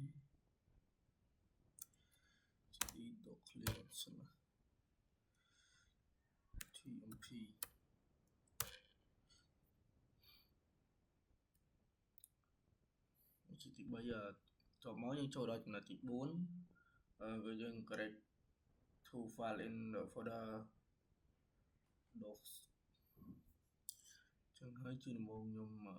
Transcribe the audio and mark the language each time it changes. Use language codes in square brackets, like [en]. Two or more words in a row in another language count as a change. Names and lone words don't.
[en] clear slash tmp [km] ជាទី3តមកយើងចូលដល់ចំណុចទី4គឺយើង [en] create to file in the folder docs [km] ចឹងហើយហើយជាដំបូងខ្ញុំ